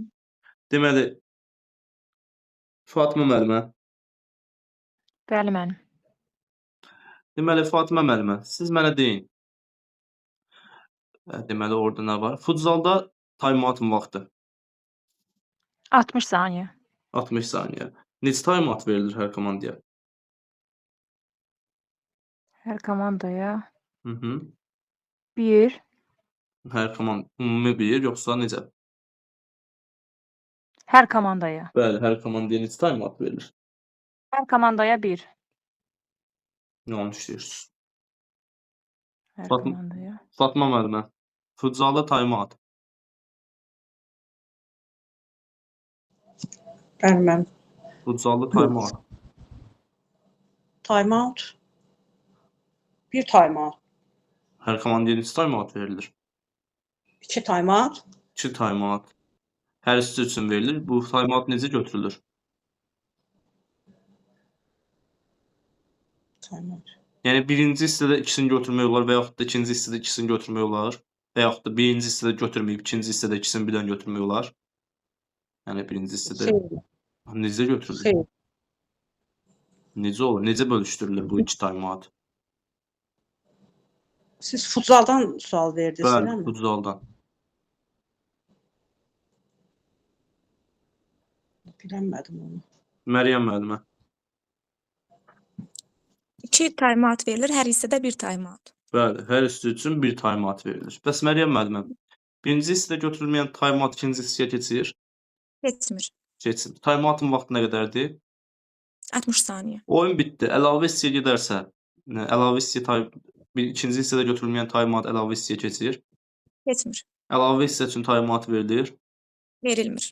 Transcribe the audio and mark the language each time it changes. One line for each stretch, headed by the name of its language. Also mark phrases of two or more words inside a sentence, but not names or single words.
Azerbaijani: Deməli, Fatıma müəllimə. Bəli, mənim. Deməli, Fatıma müəllimə, siz mənə deyin. Deməli, orada nə var? Futsalda time-out'un vaxtı. 60 saniyə. 60 saniyə. Neçə time-out verilir hər komandaya? Hər komandaya Hı -hı. 1. Hər komanda ümumi 1, yoxsa necə? Hər komandaya. Bəli, hər komandaya neçə time-out verilir? Hər komandaya 1. Yanlış deyirsiniz. Hər komandaya. Fatma müəllimə, futsalda time-out. Bəli, mənim. Futsalda time-out. Time-out. Bir time-out. Hər komandaya neçə time-out verilir? 2 time-out. 2 time-out. Hər ikisi üçün verilir. Bu time-out necə götürülür? Time-out. Yəni birinci hissədə ikisini götürmək olar və yaxud da ikinci hissədə ikisini götürmək olar və yaxud da birinci hissədə götürməyib ikinci hissədə ikisini birdən götürmək olar. Yəni birinci hissədə necə götürülür? Xeyr. Necə olur? Necə bölüşdürülür bu 2 time-out? Siz futsaldan sual verdiniz, Bəli, eləmi? futsaldan. Bilmədim onu. Məryəm müəllimə. 2 time-out verilir, hər hissədə 1 time-out. Bəli, hər hissə üçün 1 time-out verilir. Bəs Məryəm müəllimə, birinci hissədə götürülməyən time-out ikinci hissəyə keçir? Keçmir. Keçir. Time-outun vaxtı nə qədərdir? 60 saniyə. Oyun bitdi. Əlavə hissəyə gedərsə, əlavə hissə ikinci hissədə götürülməyən taymat əlavə hissəyə keçir. Keçmir. Əlavə hissə üçün taymat verilir, Verilmir.